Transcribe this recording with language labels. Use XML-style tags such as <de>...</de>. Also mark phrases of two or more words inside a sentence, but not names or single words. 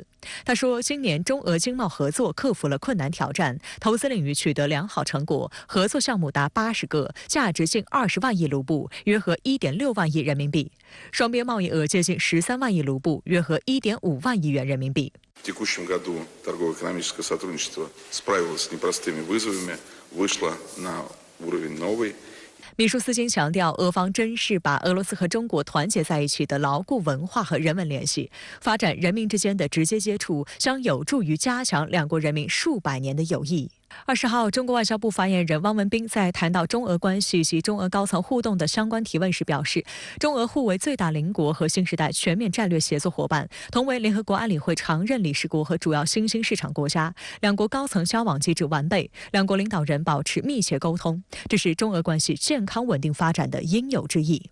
<zh>他说，今年中俄经贸合作克服了困难挑战，投资领域取得良好成果，合作项目达80个，价值近20万亿卢布，约合1.6万亿人民币；双边贸易额接近13万亿卢布，约合1.5万亿元人民币。</zh> <ru>В текущем году торгово-экономическое сотрудничество справилось с непростыми вызовами, вышло на уровень новый。</ru> <zh>米舒斯京强调，俄方珍视把俄罗斯和中国团结在一起的牢固文化和人文联系，发展人民之间的直接接触，将有助于加强两国人民数百年的友谊。20号，中国外交部发言人汪文斌在谈到中俄关系及中俄高层互动的相关提问时表示，中俄互为最大邻国和新时代全面战略协作伙伴，同为联合国安理会常任理事国和主要新兴市场国家，两国高层交往机制完备，两国领导人保持密切沟通，这是中俄关系健康稳定发展的应有之义。</zh>